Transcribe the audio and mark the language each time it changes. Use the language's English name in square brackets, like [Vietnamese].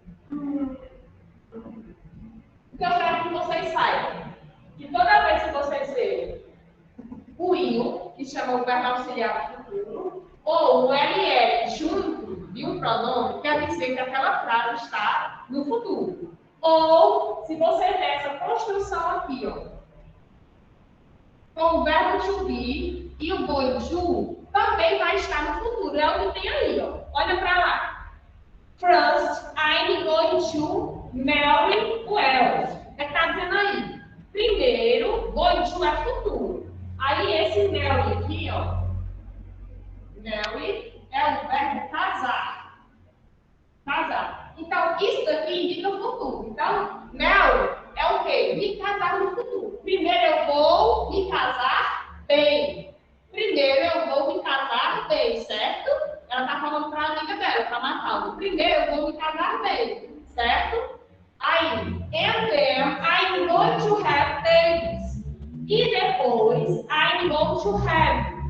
[Portuguese] O que eu quero que vocês saibam, que toda vez que vocês verem o will, que chama o verbo auxiliar do futuro, ou o LL junto de um pronome, quer dizer que aquela frase está no futuro. Ou, se você ver essa construção aqui, ó, com o verbo to be e o going to, também vai estar no futuro. É o que tem aí, ó. Olha para lá. [English] First, I'm going to marry well. [Portuguese] É que está dizendo aí. Primeiro, going to é futuro. Aí esse marry aqui, ó. Marry é o verbo casar. Casar. Então, isso daqui indica o futuro. Então, marry é o quê? Me casar no futuro. Primeiro eu vou me casar bem. Primeiro eu vou me casar bem, certo? Ela está falando para a amiga dela, para a Matalda. Primeiro eu vou me casar bem, certo? Aí, [English] and then I'm going to have babies. [Portuguese] E depois, [English] I'm going to have.